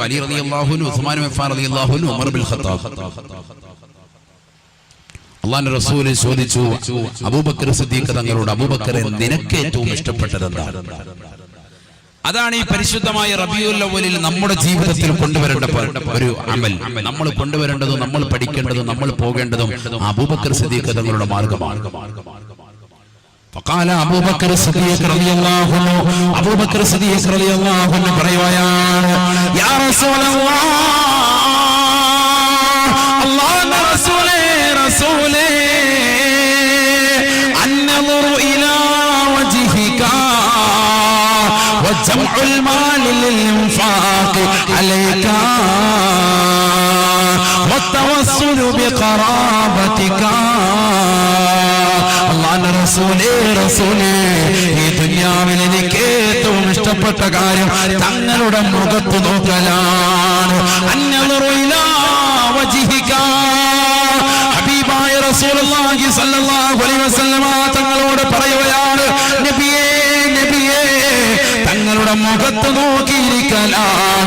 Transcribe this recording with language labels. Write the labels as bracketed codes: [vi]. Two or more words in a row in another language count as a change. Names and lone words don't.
[ml] അലി [ar] رضي الله عنه, [ml] ഉസ്മാൻ അഫ്ഫാൻ [ar] رضي الله عنه, [ml] ഉമർ ബിൻ ഖത്താബ്. അല്ലാഹുവിന്റെ റസൂൽ ചോദിച്ചു അബൂബക്കർ സിദ്ദീഖ് തങ്ങളോട്, അബൂബക്കറെ നിനക്ക് ഏറ്റവും ഇഷ്ടപ്പെട്ടത് എന്താണ്? അതാണ് ഈ പരിശുദ്ധമായ റബീഉൽ അവ്വലിൽ നമ്മുടെ ജീവിതത്തിൽ കൊണ്ടുവരേണ്ട ഒരു അമൽ. നമ്മൾ കൊണ്ടുവരേണ്ടതും നമ്മൾ പഠിക്കേണ്ടതും നമ്മൾ പോകേണ്ടതും അബൂബക്കർ സിദ്ദീഖ് തങ്ങളുടെ മാർഗമാണ്. [ar] فقال أبو بكر الصديق رضي الله عنه, أبو بكر الصديق رضي الله عنه പറയുകയാണ്, يا رسول الله, [ml] അല്ലാഹുവിന്റെ റസൂലേ, [ar] النظر إلى وجهك وجمع المال للإنفاق عليك والتوسل بقرابتك. [ml] അല്ലാഹുവിന്റെ റസൂലേ, ഈ ദുനിയാവിൽ എനിക്ക് ഏറ്റവും ഇഷ്ടപ്പെട്ട കാര്യം തങ്ങളുടെ മുഖത്ത് നോക്കലാണ്. [ar] النظر إلى وجهك, [ml] ഹബീബായ [ar] رسول الله صلى الله عليه وسلم [ml] തങ്ങളോട് പറയുകയാണ്, നബിയേ, തങ്ങളുടെ മുഖത്ത് നോക്കിയിരിക്കലാണ്.